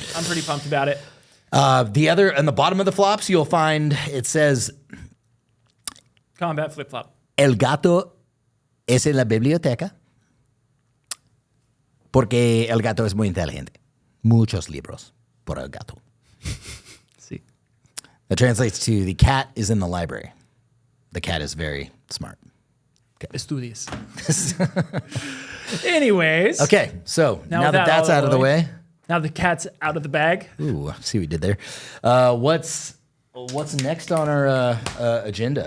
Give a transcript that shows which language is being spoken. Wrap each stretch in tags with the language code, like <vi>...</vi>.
<en>I'm pretty pumped about it. The other, on the bottom of the flops, you'll find it says Combat flip flop.</en> <es>El gato es en la biblioteca porque el gato es muy inteligente. Muchos libros por el gato.</es> <en>See. That translates to the cat is in the library. The cat is very smart. Estudios. Anyways. Okay, so now that that's out of the way. Now the cat's out of the bag. Ooh, I see what we did there. What's next on our agenda?</en>